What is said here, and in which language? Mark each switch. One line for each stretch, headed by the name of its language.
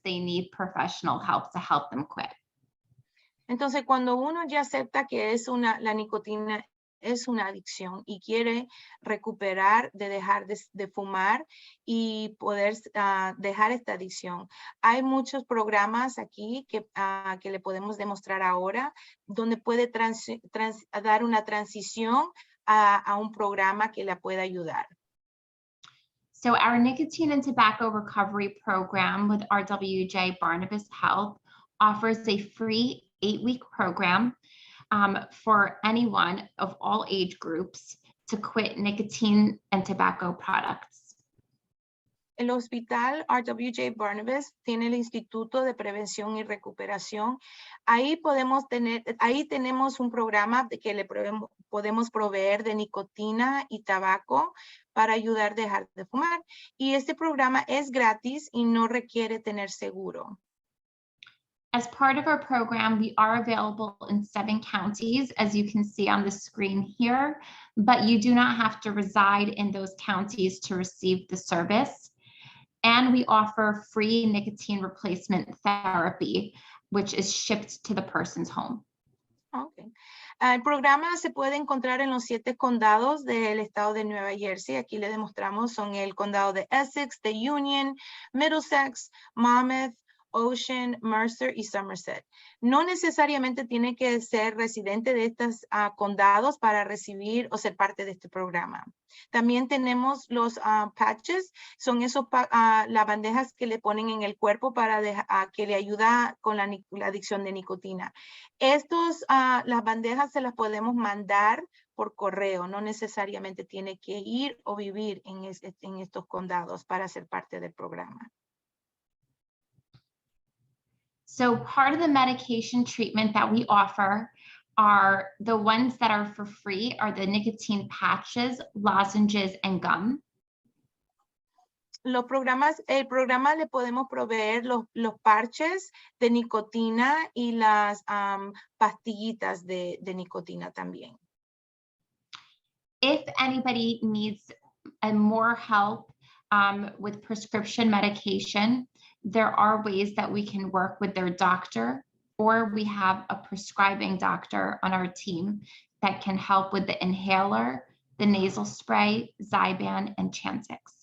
English: They need professional help to help them quit.
Spanish: Entonces, cuando uno ya acepta que la nicotina es una adicción y quiere recuperar de dejar de fumar y poder dejar esta adicción. Hay muchos programas aquí que le podemos demostrar ahora, donde puede dar una transición a un programa que la pueda ayudar.
English: So our nicotine and tobacco recovery program with RWJBH offers a free 8-week program for anyone of all age groups to quit nicotine and tobacco products.
Spanish: El hospital RWJBH tiene el Instituto de Prevención y Recuperación. Ahí tenemos un programa que le podemos proveer de nicotina y tabaco para ayudar a dejar de fumar. Y este programa es gratis y no requiere tener seguro.
English: As part of our program, we are available in 7 counties, as you can see on the screen here, but you do not have to reside in those counties to receive the service. And we offer free nicotine replacement therapy, which is shipped to the person's home. Okay.
Spanish: El programa se puede encontrar en los 7 condados del estado de Nueva Jersey. Aquí le demostramos, son el condado de Essex, de Union, Middlesex, Monmouth, Ocean, Mercer y Somerset. No necesariamente tiene que ser residente de estos condados para recibir o ser parte de este programa. También tenemos los patches, son esos las bandejas que le ponen en el cuerpo para que le ayuda con la adicción de nicotina. Las bandejas se las podemos mandar por correo, no necesariamente tiene que ir o vivir en estos condados para ser parte del programa.
English: So part of the medication treatment that we offer are the ones that are for free are the nicotine patches, lozenges, and gum.
Spanish: El programa le podemos proveer los parches de nicotina y las pastillitas de nicotina también.
English: If anybody needs more help with prescription medication, there are ways that we can work with their doctor, or we have a prescribing doctor on our team that can help with the inhaler, the nasal spray, Zyban, and Chantix.